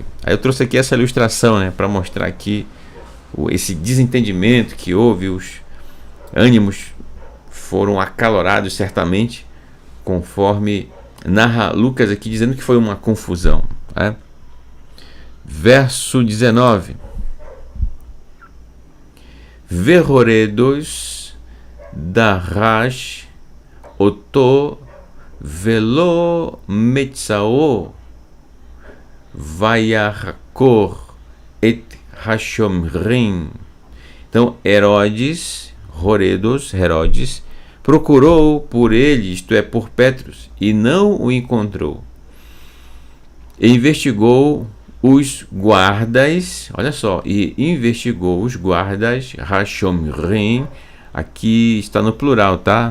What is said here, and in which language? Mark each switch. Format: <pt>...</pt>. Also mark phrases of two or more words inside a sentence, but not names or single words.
<pt>Aí eu trouxe aqui essa ilustração, né, para mostrar aqui esse desentendimento que houve. Os ânimos foram acalorados certamente, conforme narra Lucas aqui, dizendo que foi uma confusão, né? Verso 19:</pt> <he>והורדוס דרש אותו ולא מצאו ויחקור את השומרים.</he> <pt>Então Herodes procurou por ele, isto é, por Petros, e não o encontrou. E investigou os guardas, olha só, Hashomrim, aqui está no plural, tá?</pt>